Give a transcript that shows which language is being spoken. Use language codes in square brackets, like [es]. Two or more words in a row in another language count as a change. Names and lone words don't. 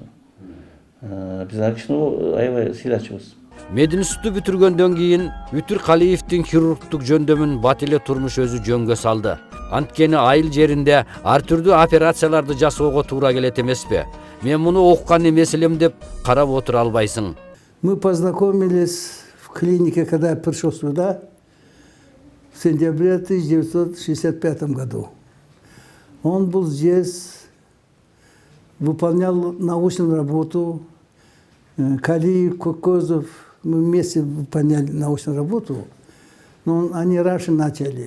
[ky] Биз ал кишини аябай сыйлачубуз. Мединституту бүтүргөндөн кийин Үтүр Калиевдин хирургтук жөндөмүн бат эле турмуш өзү жөнгө салды. Анткени айыл жеринде ар түрдүү операцияларды жасоого туура келет эмеспи? Мен муну окуган эмес элем деп карап отура албайсың. [ru] Мы познакомились в клинике, когда я пришел сюда, в сентябре 1965 году. Он был здесь, выполнял научную работу. Калиев, Кокозов, мы вместе выполняли научную работу, но они раньше начали.